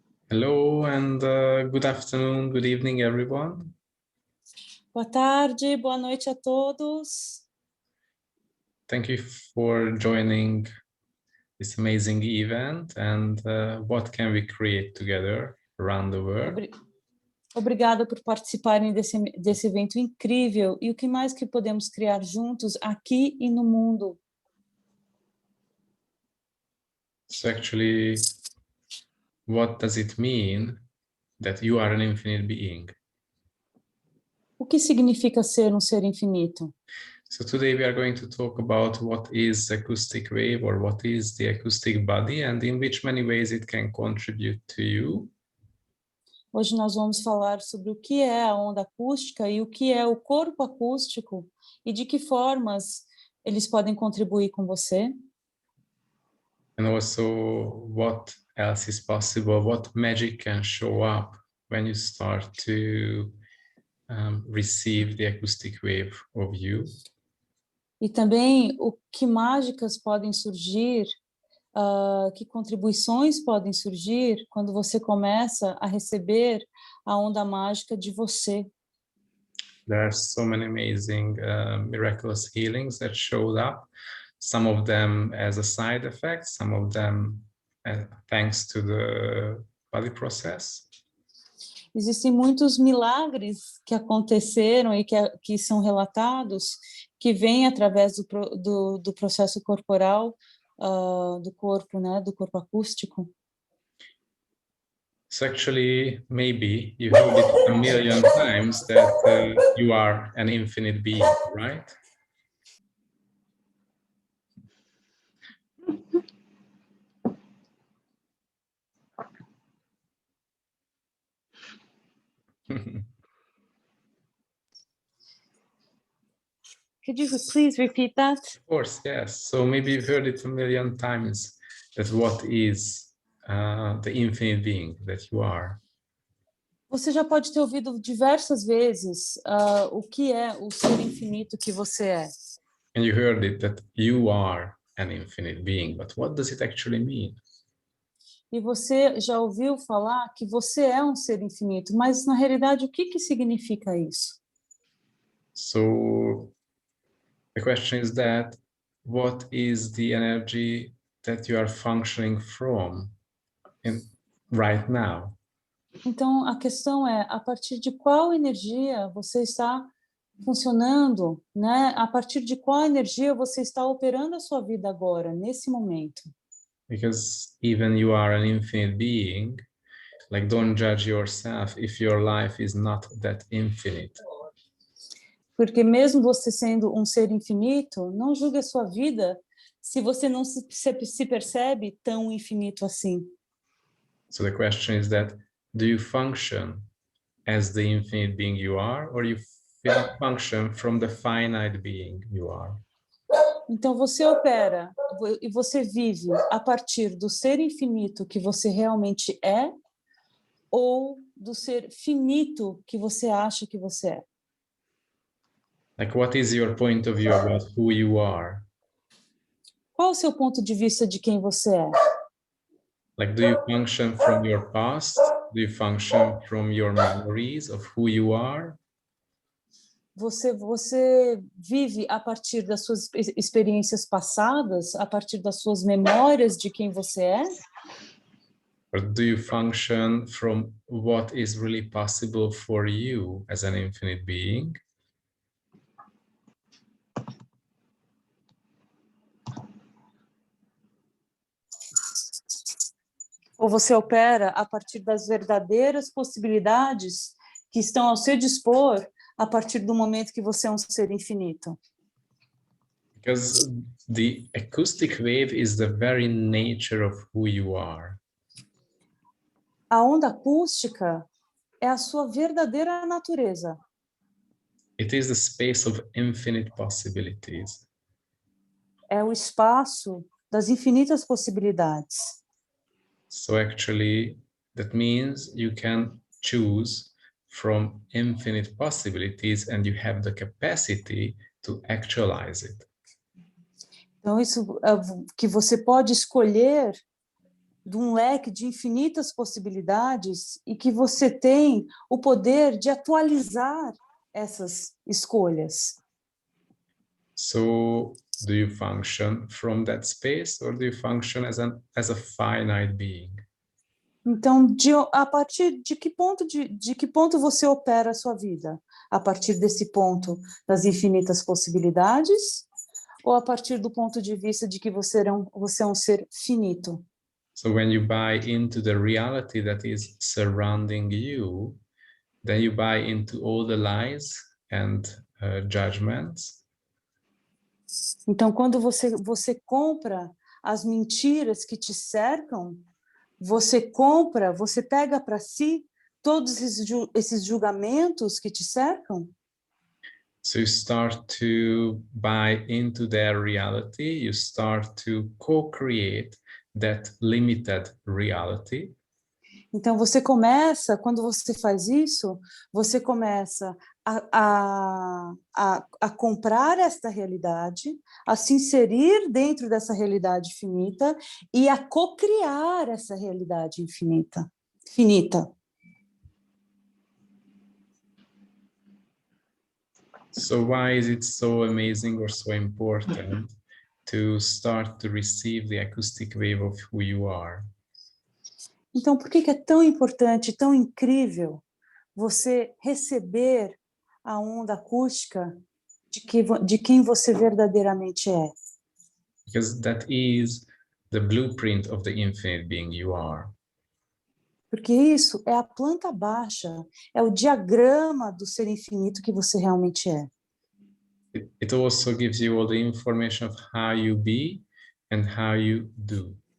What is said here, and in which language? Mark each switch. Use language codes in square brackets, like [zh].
[en] Hello and good afternoon, good evening, everyone. [pt] Boa tarde, boa noite a todos. [en] Thank you for joining this amazing event and what can we create together around the world? [pt] Obrigada por participarem desse evento incrível e o que mais que podemos criar juntos aqui e no mundo. [en] So actually, what does it mean that you are an infinite being? [pt] O que significa ser um ser infinito? [en] So today we are going to talk about what is acoustic wave or what is the acoustic body and in which many ways it can contribute to you. [pt] Hoje nós vamos falar sobre o que é a onda acústica e o que é o corpo acústico e de que formas eles podem contribuir com você. [en] And also what else is possible, what magic can show up when you start to receive the acoustic wave of you. [pt] E também o que mágicas podem surgir, que contribuições podem surgir quando você começa a receber a onda mágica de você. [en] There are so many amazing miraculous healings that showed up, some of them as a side effect, some of them thanks to the body process. [pt] Existem muitos milagres que aconteceram e que são relatados, que vêm através do processo corporal, do corpo, né, do corpo acústico. [en] So actually, maybe you heard it a million times that you are an infinite being, right? Could you please repeat that? Of course, yes. So maybe you've heard it a million times that what is the infinite being that you are. [pt] Você já pode ter ouvido diversas vezes o que é o ser infinito que você é. [en] And you heard it that you are an infinite being, but what does it actually mean? [pt] E você já ouviu falar que você é um ser infinito, mas na realidade o que significa isso? [en] So the question is that what is the energy that you are functioning from right now? [pt] Então a questão é, a partir de qual energia você está funcionando, né? A partir de qual energia você está operando a sua vida agora, nesse momento? [en] Because even you are an infinite being, like don't judge yourself if your life is not that infinite. [pt] Porque mesmo você sendo um ser infinito, não julgue a sua vida se você não se percebe tão infinito assim. [en] So the question is that, do you function as the infinite being you are, or you function from the finite being you are? [pt] Então você opera e você vive a partir do ser infinito que você realmente é ou do ser finito que você acha que você é? [en] Like, what is your point of view about who you are? [pt] Qual o seu ponto de vista de quem você é? [en] Like, do you function from your past? Do you function from your memories of who you are? [pt] Você vive a partir das suas experiências passadas, a partir das suas memórias de quem você é? [en] Or do you function from what is really possible for you as an infinite being? [pt] Ou você opera a partir das verdadeiras possibilidades que estão ao seu dispor a partir do momento que você é um ser infinito? [en] Because the acoustic wave is the very nature of who you are. [pt] A onda acústica é a sua verdadeira natureza. [en] It is the space of infinite possibilities. [pt] É o espaço das infinitas possibilidades. [en] So actually, that means you can choose from infinite possibilities and you have the capacity to actualize it. [pt] Então, isso que você pode escolher de um leque de infinitas possibilidades e que você tem o poder de atualizar essas escolhas. [en] So, do you function from that space, or do you function as a finite being? [pt] Então, a partir de que ponto você opera a sua vida? A partir desse ponto das infinitas possibilidades ou a partir do ponto de vista de que você é um ser finito? [en] So when you buy into the reality that is surrounding you, then you buy into all the lies and judgments. [pt] Então, quando você compra as mentiras que te cercam, você pega para si todos esses julgamentos que te cercam. [en] So you start to buy into their reality, you start to co-create that limited reality. [pt] Então, quando você faz isso, você começa a comprar esta realidade, a se inserir dentro dessa realidade finita e a co-criar essa realidade finita. [en] So why is it so amazing or so important to start to receive the acoustic wave of who you are? [pt] Então, por que é tão importante, tão incrível você receber a onda acústica de quem você verdadeiramente é? [en] Because that is the blueprint of the infinite being you are. [pt] Porque isso é a planta baixa, é o diagrama do ser infinito que você realmente é. [en] It also gives you all the information of how you be and how you do.